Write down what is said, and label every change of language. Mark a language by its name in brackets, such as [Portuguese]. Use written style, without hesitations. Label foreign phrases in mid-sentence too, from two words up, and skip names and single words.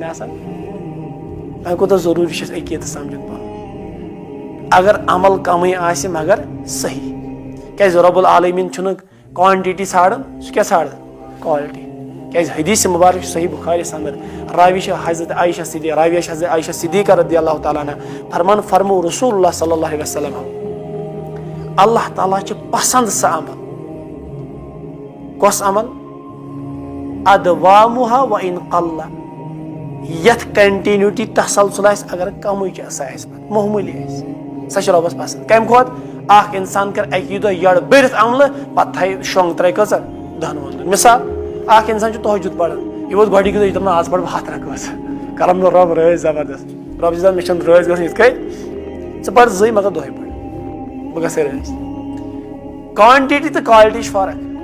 [Kashmiri] نہٕ آسان وۄنۍ کوٗتاہ ضروٗری چھُ اَسہِ عقیٖدٕ سمجُن پانہٕ اگر عمل کمٕے آسہِ مگر صحیح کیٛازِ [Arabic] رۄب العالمیٖن [Kashmiri] چھُنہٕ کوانٹِٹی ژھانڈان سُہ کیٛاہ ژھانڈان کالٹی کیٛازِ حدیٖث مُبارک چھُ صحیح بُخاریَس انٛدر راوی چھِ حضرت عایشہ صدیقہ راویہ چھِ حضرت عایشہ صدیقہ [Arabic] رضی اللہ تعالیٰ عنہ [Kashmiri] فرمان فرمو رسول اللہ [Arabic] صلی اللہ علیہ وسلم [Kashmiri] اللہ تعالیٰ چھِ پسنٛد سُہ عمل کۄس عمل [Arabic] ادوامُہا و اِن قلّ [Kashmiri] یتھ کنٹِنیوٗٹی تسلسل آسہِ اگر کمٕے چھِ سۄ آسہِ پتہٕ معموٗلی آسہِ سۄ چھِ رۄبس پسنٛد کمہِ کھۄتہٕ اکھ انسان کرِ اکی دۄہ یڑ بٔرِتھ عملہٕ پتہٕ تھایہِ شۄنٛگ ترٛایہِ کۭژاہ دہن وُہن مثال اکھ انسان چھُ تہجُد پران یہِ ووت گۄڈنِکہِ دۄہ یہِ دپان آز پرٕ بہٕ 100 رکٲژ کرن نہٕ رۄب رٲزۍ زبردست رۄب چھُ دپان مےٚ چھنہٕ رٲزۍ گژھُن یِتھ کٔنۍ ژٕ پر 2 مگر دۄہے پڑ بہٕ گژھے رٲزۍ کوانٹِٹی تہٕ کالٹی چھِ فرق